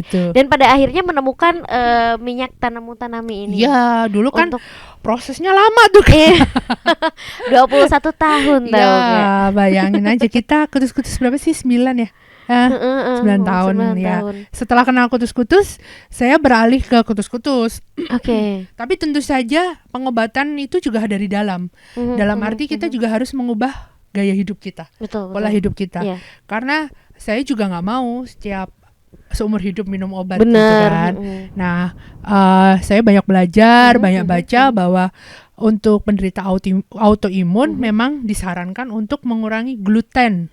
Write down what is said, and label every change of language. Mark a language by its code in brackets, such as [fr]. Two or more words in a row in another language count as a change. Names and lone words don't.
[id] Gitu. Dan pada akhirnya menemukan minyak Tanamu-Tanami ini. Iya, dulu kan Untuk prosesnya lama tuh. 21 tahun tahu nggak? Iya, bayangin aja kita kutus-kutus berapa sih? 9 ya? 9 tahun 9 ya. tahun. Setelah kenal kutus-kutus, saya beralih ke kutus-kutus. Oke. Tapi tentu saja pengobatan itu juga dari dalam. Dalam arti kita juga harus mengubah gaya hidup kita, Betul. pola hidup kita. Iya. Karena saya juga nggak mau setiap seumur hidup minum obat gitu Bener. kan. Nah, saya banyak belajar, banyak baca bahwa untuk penderita autoimun memang disarankan untuk mengurangi gluten.